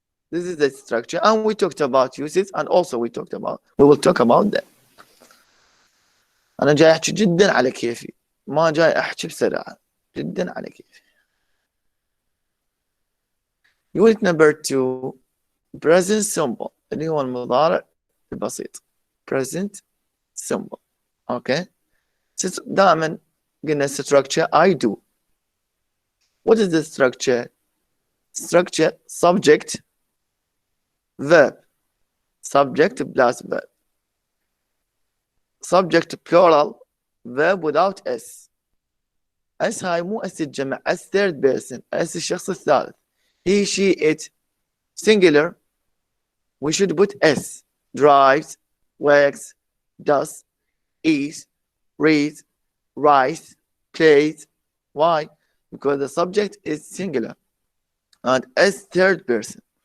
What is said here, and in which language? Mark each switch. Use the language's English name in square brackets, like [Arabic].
[English] this is the structure and we talked about uses and also we will talk about that. [Arabic] أنا جاي أحكي جدا على كيفي ما جاي أحكي بسرعة جدا على كيفي. [English] unit number 2 present simple [Arabic] اللي هو المضارع البسيط [English] present simple. okay [Arabic] دائما قلنا [English] structure I do. what is the structure subject verb subject plus verb subject plural verb without s. [Arabic] s هاي مو اس الجمع s [English] third person [Arabic] s الشخص الثالث. [English] he she it singular we should put s. drives works does eats reads writes plays. why? because the subject is singular and s third person.